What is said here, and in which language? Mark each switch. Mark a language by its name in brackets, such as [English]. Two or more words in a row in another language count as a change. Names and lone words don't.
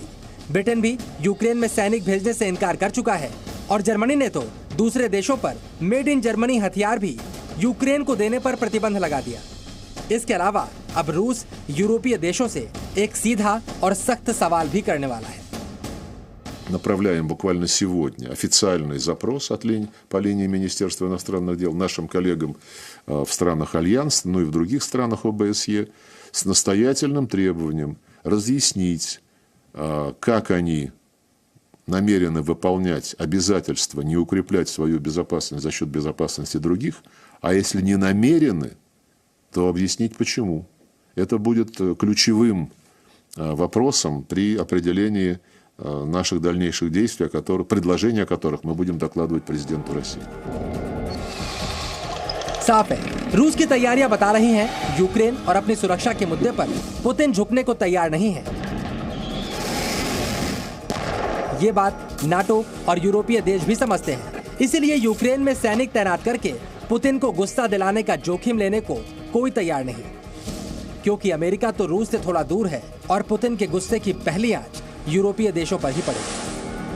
[Hindi] ब्रिटेन भी यूक्रेन में सैनिक भेजने से इनकार कर चुका है और जर्मनी ने तो दूसरे देशों पर [English] made in Germany [Hindi] हथियार भी यूक्रेन को देने पर प्रतिबंध लगा दिया। इसके अलावा अब रूस यूरोपीय देशों से एक सीधा और सख्त सवाल भी करने वाला है। [Russian] Направляем буквально сегодня официальный запрос по линии Министерства иностранных дел нашим коллегам в странах Альянса, ну и в других странах ОБСЕ, с настоятельным требованием разъяснить, как они намерены выполнять обязательства не укреплять свою безопасность за счет безопасности других, а если не намерены, то объяснить почему. Это будет ключевым вопросом при определении наших дальнейших действий, предложения о которых мы будем докладывать президенту России. [Hindi] साफ है, रूस की तैयारियां बता रही हैं यूक्रेन और अपनी सुरक्षा के मुद्दे पर पुतिन झुकने को तैयार नहीं है। ये बात नाटो और यूरोपीय देश भी समझते हैं। इसीलिए यूक्रेन में सैनिक तैनात करके पुतिन को गुस्सा दिलाने का जोखिम लेने को कोई तैयार नहीं, क्योंकि अमेरिका तो रूस से थोड़ा दूर है और पुतिन के गुस्से की पहली आंच यूरोपीय देशों पर ही पड़ेगी।